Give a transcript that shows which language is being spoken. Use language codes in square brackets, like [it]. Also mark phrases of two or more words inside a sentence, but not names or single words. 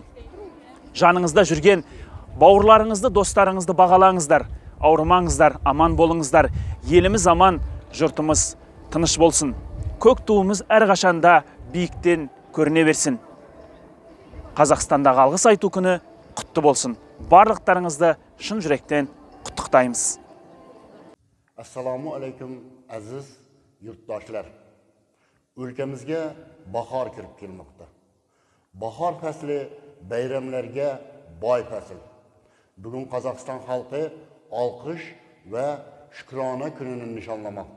[kk] Жаныңызда жүрген бауырларыңызды, достарыңызды бағалаңыздар, ауырмаңыздар, аман болыңыздар. Еліміз аман, жұртымыз тыныш болсын. Көк туымыз әрқашанда биіктен көріне берсін. Қазақстандағы алғыс айту күні құтты болсын. Барлықтарыңызды шын жүректен құттықтаймыз. [uz] Assalomu alaykum aziz yurtdoshlar. Ülkemizge bahar kirib kelmoqda. Bahar fasli bayramlarga boy fasl. Bugun Qozog'iston xalqi olqish va shukrona kunini nishonlamoqda.